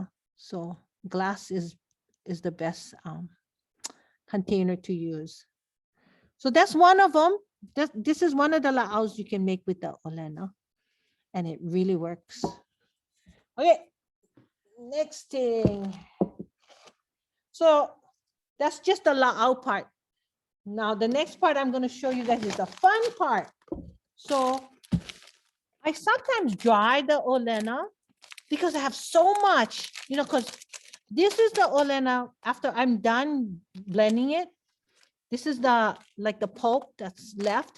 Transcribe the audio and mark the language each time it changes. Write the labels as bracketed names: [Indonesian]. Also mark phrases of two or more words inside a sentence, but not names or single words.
[English] So glass is the best container to use. So that's one of them. This is one of the laʻaus you can make with the Olena. And it really works. Okay, next thing. So that's just the laʻau part. Now the next part I'm going to show you guys is the fun part. So I sometimes dry the Olena because I have so much, you know, because this is the Olena after I'm done blending it. This is the pulp that's left.